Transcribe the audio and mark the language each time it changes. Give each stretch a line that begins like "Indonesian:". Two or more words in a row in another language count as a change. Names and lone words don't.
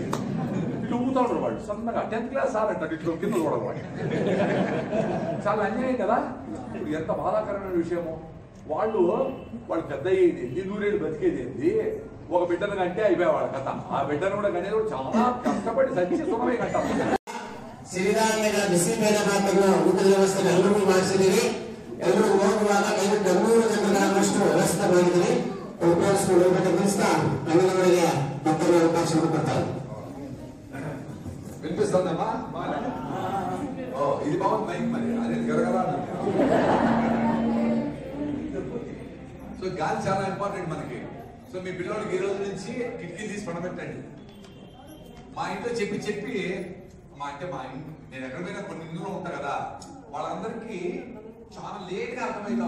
Telugu: ఇట్లా ఊగుతా ఉంటారు వాళ్ళు సన్నగా.
English: 10th class sir
Telugu: అంటారు ఇట్లా కింద చూడడం వాడు. చాలా అన్యాయం కదా. ఇప్పుడు ఎంత బాధాకరమైన విషయము. వాళ్ళు పెద్ద అయ్యేది 100 ఏళ్ళు బతికేది ఏంటి, ఒక బిడ్డను కంటే అయిపోయేవాళ్ళ కథ. ఆ బిడ్డను కూడా కనేది కూడా చాలా కష్టపడి సచ్చి సుఖమే కంటారు.
Kannada: ಸಿರಿಧಾನ್ಯಗಳ ಬಿಸಿಬೇಳೆ ಭಾಗವನ್ನು ಊಟದ ವ್ಯವಸ್ಥೆ ಎಲ್ಲರಿಗೂ ಮಾಡಿಸಿದ್ದೀರಿ. ಎಲ್ಲರಿಗೂ ಹೋಗುವಾಗ ದಯವಿಟ್ಟು 200 ಜನರಷ್ಟು ವ್ಯವಸ್ಥೆ ಮಾಡಿದ್ದೀರಿ. ಉಪಯೋಗಿಸಿಕೊಂಡು ಹೋಗಬೇಕು ತಿಳಿಸ್ತಾ ಅಂಗನವಾಡಿಗೆ ಮತ್ತೊಂದು ಅವಕಾಶ ಕೊಡ್ತಾರೆ.
Telugu: వినిపిస్తుందమ్మా? ఇది బాగుంది మైక్, మరి అదే గరగరా. సో గాలి చాలా ఇంపార్టెంట్ మనకి. సో మీ పిల్లలకి ఈ రోజు నుంచి కిటికీలు తీసి పండబెట్టండి. మా ఇంట్లో చెప్పి నేను ఎక్కడ పోయినా కొన్ని ఇందులో ఉంటా కదా, వాళ్ళందరికీ చాలా లేట్ గా అర్థమైందా.